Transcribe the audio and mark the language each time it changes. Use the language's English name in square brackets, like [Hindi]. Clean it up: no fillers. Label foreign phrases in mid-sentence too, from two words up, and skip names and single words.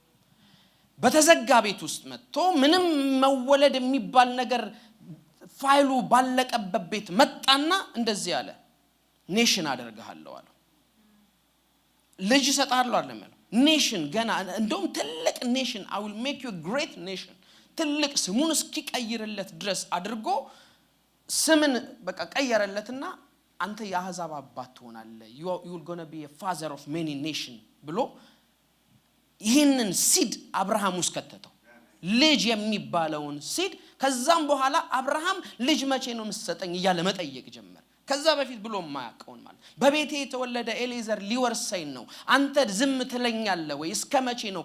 [Amharic] በተዘጋ ቤት ውስጥ መጥቶ ምንም መወለድ የሚባል ነገር ፋይሉ ባለቀበት ቤት መጣና እንደዚህ አለ፣ ኔሽን አደርግሃለሁ አለ። ልጅ እሰጥሃለሁ አይደለም ያለው፣ ኔሽን ገና እንደውም ትልቅ ኔሽን [English] I will make you a great nation [Amharic] ትልቅ ስሙን እስኪቀይርለት ድረስ አድርጎ ስምን በቃ ቀየረለትና አንተ የአሕዛብ አባት ትሆናለህ [English] you will going to be a father of many nation [Amharic] ብሎ ይህንን ሲድ አብርሃም ውስጥ ከተተው ልጅ የሚባለውን ሲድ። ከዛም በኋላ አብርሃም ልጅ መቼ ነው የምትሰጠኝ እያለ መጠየቅ ጀመረ። ከዛ በፊት ብሎ ማያውቀውን ማለት በቤቴ የተወለደ ኤሌዘር ሊወርሰኝ ነው አንተ ዝም ትለኛለህ ወይ እስከ መቼ ነው?